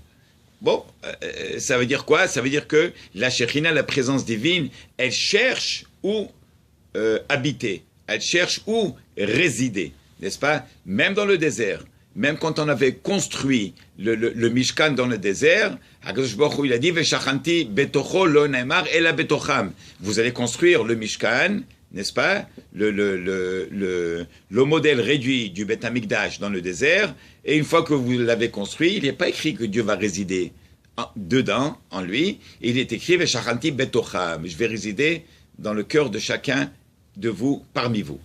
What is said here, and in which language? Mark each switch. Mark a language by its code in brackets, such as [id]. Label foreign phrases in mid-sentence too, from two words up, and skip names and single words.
[fr] Bon, ça veut dire quoi? Ça veut dire que la shechina, la présence divine, elle cherche où habiter, elle cherche où résider, n'est-ce pas? Même dans le désert. Même quand on avait construit le Mishkan dans le désert, HaKadosh Baruch Hu, il a dit, [he] ושכנתי בתוכו לא נאמר אלא בתוכם. [fr] Vous allez construire le Mishkan, n'est-ce pas? Le modèle réduit du [he] בית המקדש [fr] dans le désert, et une fois que vous l'avez construit, il n'est pas écrit que Dieu va résider dedans, en lui, il est écrit [he] ושכנתי בתוכם. [fr] Je vais résider dans le cœur de chacun de vous, parmi vous.